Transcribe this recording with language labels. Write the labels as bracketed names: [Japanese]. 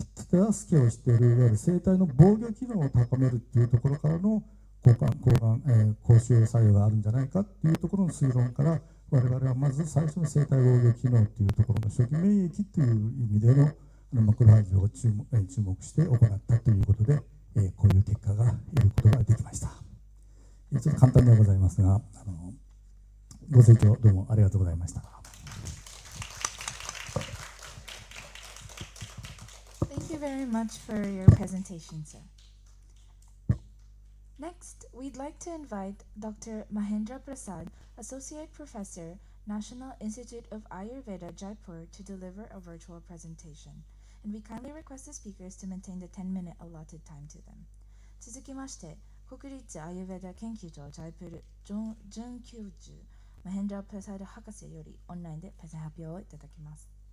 [Japanese] 手助けをしている、いわゆる生体の防御機能を高めるというところからの高腫瘍作用があるんじゃないかというところの推論から、我々はまず最初の生体防御機能というところの初期免疫という意味でのマクロファージを注目して行ったということで、こういう結果が得ることができました。ちょっと簡単ではございますが、ご清聴どうもありがとうございました。 [English] Thank you very much for your presentation, sir. Next, we'd like to invite Dr. Mahendra Prasad, Associate Professor, National Institute of Ayurveda, Jaipur, to deliver a virtual presentation. And we kindly request the speakers to maintain the 10-minute allotted time to them. [Japanese] 続きまして、国立アーユヴェダ研究所ジャイプル准教授マヘンドラ・プラサード博士よりオンラインでプレゼン発表をいただきます。